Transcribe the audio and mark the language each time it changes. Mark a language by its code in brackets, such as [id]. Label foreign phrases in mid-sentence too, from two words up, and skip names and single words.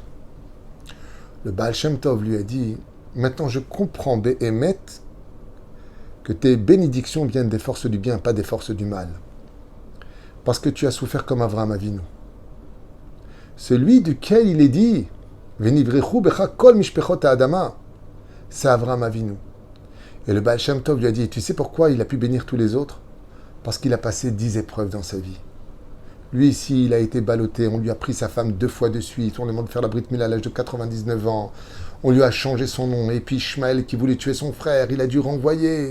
[fr] Le Baal Shem Tov lui a dit, maintenant je comprends, Béhémet, que tes bénédictions viennent des forces du bien, pas des forces du mal. Parce que tu as souffert comme Avraham Avinu. Celui duquel il est dit, [he] ונברכו בך כל משפחות האדמה, [fr] c'est Avraham Avinu. Et le Baal Shem Tov lui a dit, tu sais pourquoi il a pu bénir tous les autres? Parce qu'il a passé 10 épreuves dans sa vie. Lui ici, il a été ballotté, on lui a pris sa femme 2 fois de suite, on lui demande de faire la [he] ברית מילה [fr] à l'âge de 99 ans, on lui a changé son nom, et puis Ishmaël qui voulait tuer son frère, il a dû renvoyer.